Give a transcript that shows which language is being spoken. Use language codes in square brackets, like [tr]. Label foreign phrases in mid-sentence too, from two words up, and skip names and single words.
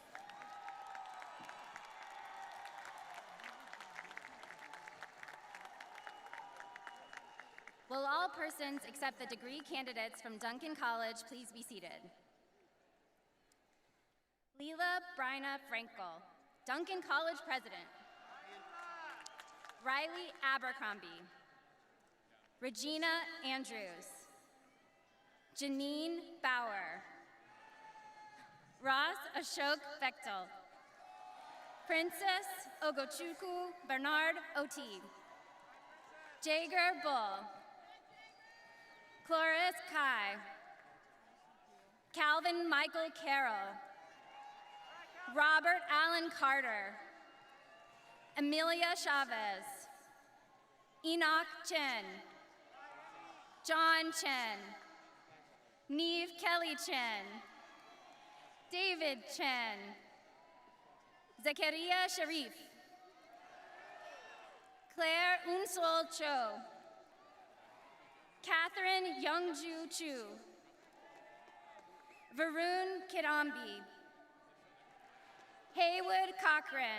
[en] Will all persons except the degree candidates from Duncan College please be seated? Leela Bryna Frankel, Duncan College President. Riley Abercrombie. Regina Andrews. Janine Bauer. Ross Ashok Bechtel. Princess Ogochukwu Bernard Oti. Jager Bull. Cloris Kai. Calvin Michael Carroll. Robert Allen Carter. Amelia Chavez. Enoch Chen. John Chen. Neve Kelly Chen. David Chen. Zakaria Sharif. Claire Unsol Cho. Catherine Youngju Chu. Varun Kirambi. Haywood Cochran.